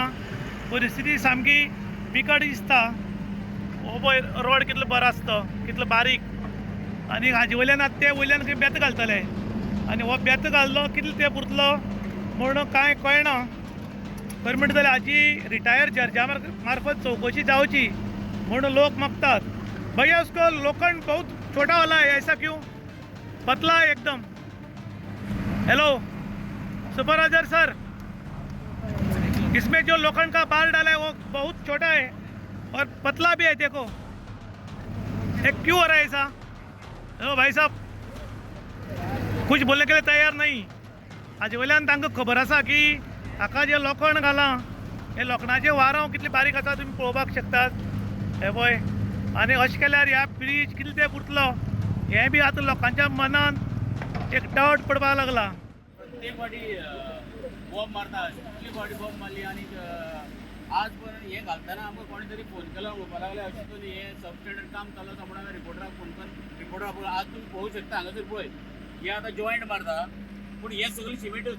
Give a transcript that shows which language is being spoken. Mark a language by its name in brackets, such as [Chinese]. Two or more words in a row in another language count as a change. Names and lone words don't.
[Konkani] परिस्थिती सामकी बिकट दिसता. हो पळय रोड कितलो बरो आसता, कितलो बारीक आणि हाजे वयल्यान आतां ते वयल्यान खंय बेत घालतले आणि हो बेत घाल्लो कितलो तेंप उरतलो म्हूण कांय कळना. खरें म्हणटा जाल्यार हाजी रिटायर जर्जा मार्फत चौकशी जावची म्हणून लोक मागतात. [Hindi] भैया उसको लोखंड बहुत छोटा वाला है, ऐसा क्यों? पतला है एकदम. [English] hello supervisor sir, [Hindi] इसमें जो लोखंड का बार डाला है वो बहुत छोटा है और पतला भी है, देखो ये क्यों हो रहा है ऐसा? हेलो भाई साहब, कुछ बोलने के लिए तैयार नहीं. [Konkani] हाजे वयल्यान तांकां खबर आसा की हाका जे लोखंड घाला हे लोखंडाचे वारांव कितले बारीक आसा तुमी पळोवपाक शकतात. हे पळय आनी अशें केल्यार ह्या ब्रिज कितले तेंप उरतलो हें बी आतां लोकांच्या मनान एक डावट पडपाक लागला. प्रत्येक फावटी बॉम्ब मारता, कितली फावटी बॉम्ब मारली आणि आज पर्यंत हे घालतना आमकां कोणी तरी फोन केलो म्हणपाक लागले अशें करून हे सबस्टँडर्ड काम चालू आसा म्हणून हांवें रिपोर्टराक फोन करून रिपोर्टर आज तुम्ही पळोवंक शकता हांगासर पळय हे आतां जॉयंट मारता पूण हे सगळें सिमेंटूच.